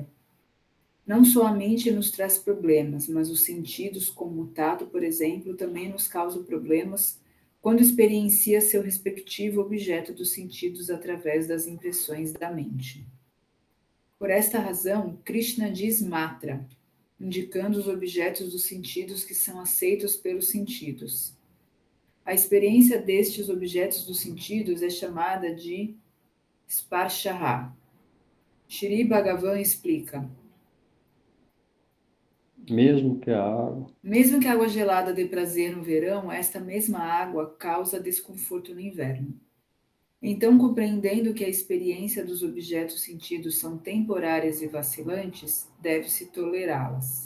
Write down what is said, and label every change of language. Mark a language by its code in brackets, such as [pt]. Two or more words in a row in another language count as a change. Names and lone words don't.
[pt] Não só a mente nos traz problemas, mas os sentidos, como o tato, por exemplo, também nos causam problemas quando experiencia seu respectivo objeto dos sentidos através das impressões da mente. Por esta razão, Krishna diz matra, indicando os objetos dos sentidos que são aceitos pelos sentidos. A experiência destes objetos dos sentidos é chamada de sparshaha. Shri Bhagavan explica: Mesmo que a água. mesmo que a água gelada dê prazer no verão, esta mesma água causa desconforto no inverno. Então, compreendendo que a experiência dos objetos sentidos são temporárias e vacilantes, deve-se tolerá-las.